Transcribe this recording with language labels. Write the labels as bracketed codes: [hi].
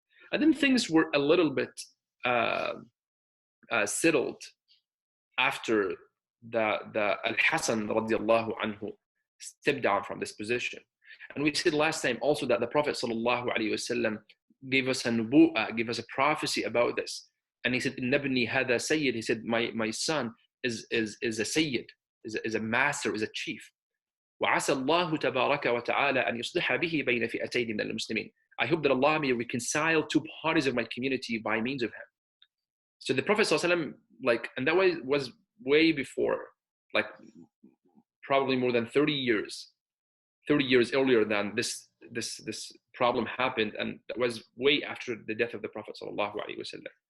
[en] And then things were a little bit settled after the Al-Hasan radiallahu anhu stepped down from this position. And we said last time also that the Prophet sallallahu alaihi wasallam gave us a nubu'ah, gave us a prophecy about this. And he said, Nabni hada sayyid. He said, my son is a sayyid, is a master, is a chief. [ar] وعسى الله تبارك وتعالى أن يصلح به بين فئتين من المسلمين. [en] I hope that Allah may reconcile two parties of my community by means of him. So the Prophet ﷺ, and that was way before, probably more than 30 years earlier than this problem happened, and that was way after the death of the Prophet ﷺ.